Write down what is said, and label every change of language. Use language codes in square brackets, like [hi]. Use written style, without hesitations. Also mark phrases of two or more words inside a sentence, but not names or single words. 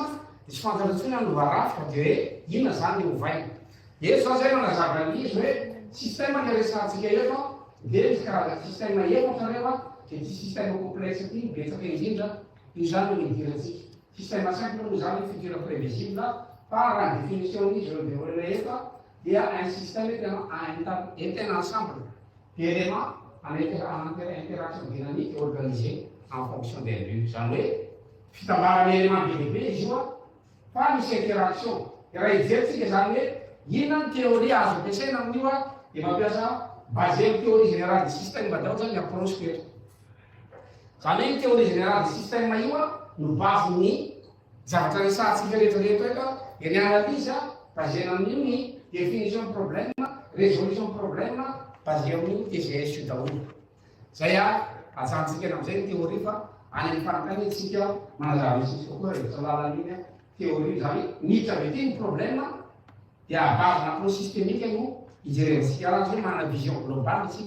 [mg] Dia tsy fantantsony anova rafitra dia hoe inona zany le ovaina. Eto zao zay manazava an'izy hoe système ny resantsika eto dia misy karazana système efatra rehefa dia ty [fr] système complexe [mg] ty betsaka indrindra io zany no idirantsika. [fr] Système simple [mg] moa zany [fr] futur prévisible par la définition [mg] izy reo dia rehefa dia [fr] un système est un ensemble d'éléments en interaction dynamique organisée en fonction des buts. [mg] Zany hoe fitambarana élément be lehibe izy io a fa misy interaction. Raha ijeritsika zany hoe inona ny théorie azo ampiasaina amin'io a dia mampiasa basé amin'ny [fr] théorie générale du système [mg] daholo zany approche eto. Zany hoe [fr] théorie générale du système [mg] io a no basen'ny zavatra resantsika rehetrarehetra eto dia ny [fr] analyse basé [mg] amin'io ny [fr] définition de problème, résolution de problème basé [mg] amin'ny TGS io daholo. Zay a ajantsika amin'izay ny théorie fa any amin'ny farakany itsika manazava isika koa rehetra lalan'iny théorie zany miditra avy ety ny problème dia basena [fr] approche systémique [mg] no ijerentsika azy hoe manana [fr] vision globale [mg] isika.